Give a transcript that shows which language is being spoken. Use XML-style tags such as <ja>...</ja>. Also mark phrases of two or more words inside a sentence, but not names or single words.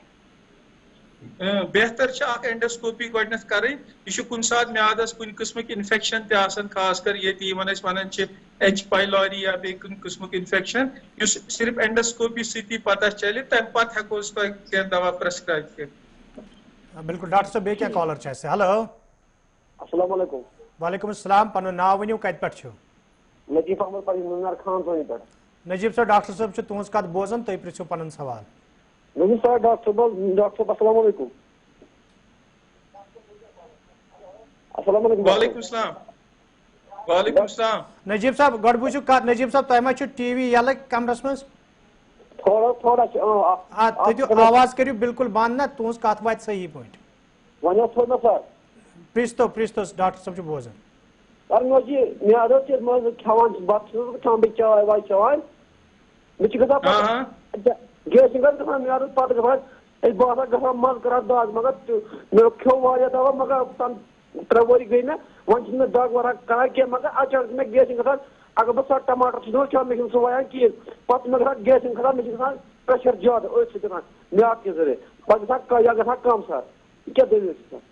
<ks>بہتر چھِ اکھ اینڈوسکوپی گۄڈنیتھ کرٕنۍ، یہِ چھُ کُنہِ ساتہٕ میادس کُنہِ قٕسمٕکۍ انفیکشن تہِ آسان، خاص کر ییٚتہِ یِمن أسۍ ونان چھِ ایچ پایلوری یا بیٚیہِ کُنہِ قٕسمُک انفیکشن، یُس صرف اینڈوسکوپی سۭتی پتہ چلہِ، تمہِ پتہٕ ہٮ۪کو أسۍ تۄہہِ کینٛہہ دوا پرسکرایب کٔرِتھ۔ بالکل ڈاکٹر صٲب بیٚیہِ کیٛاہ کالر چھِ اَسہِ؟ ہیلو</ks> <ar>السلام علیکم۔ وعلیکم السلام،</ar> <ks>پنُن ناو ؤنِو، کتہِ پٮ۪ٹھ چھِو؟ نجیب احمد پنٛنہِ نُنار خان ژۄنہِ پٮ۪ٹھ۔ نجیب صٲب ڈاکٹر صٲب چھِ تُہنٛز کتھ بوزان، تُہۍ پرٛژھِو پنُن سوال۔ نجیب صاحب ڈاکٹر صٲب</ks> <ar>السلام علیکم۔ السلام علیکم۔ وعلیکم السلام۔ وعلیکم السلام.</ar> <ks>نجیب صاحب گۄڈٕ بوٗزِو کتھ نجیب صاحب تۄہہِ ما چھُ ٹی وی یلہٕ کمرس منٛز تھوڑا تُہۍ دِیِو آواز کٔرِو بِلکُل بنٛد نا تُہنٛز کتھ واتہِ صحیح پٲٹھۍ وۄنۍ حظ تھوٚو مےٚ سر پرٛژھتو ڈاکٹر صٲب چھُ بوزان سر مےٚ اوس یہِ میٛادٕ حظ چھِ منٛزٕ کھٮ۪وان بتہٕ چھُس بہٕ کھٮ۪وان بیٚیہِ چاے واے چٮ۪وان مےٚ چھِ گژھان پتہٕ گیسِنٛگ حظ گژھان میٛادس پتہٕ گژھان أسۍ باسان گژھان منٛزٕ کران دگ مگر مےٚ کھیوٚو واریاہ دوا مگر 3 ؤری گٔے مےٚ وۄنۍ چھُنہٕ مےٚ دگ ورگ کران کینٛہہ مگر اچانک چھِ مےٚ گیسِنٛگ گژھان اگر بہٕ سۄ ٹماٹر چھُس دِوان کھٮ۪وان مےٚ چھُنہٕ سُہ وایان کِہیٖنۍ پتہٕ چھِ مےٚ گژھان گیسِنٛگ کھسان مےٚ چھِ گژھان پریشر زیادٕ أتھۍ سۭتۍ گژھان میٛادٕ کہِ ذٔریعہٕ پتہٕ گژھان کم سر یہِ کیٛاہ دٔلیٖل چھِ سر</ks>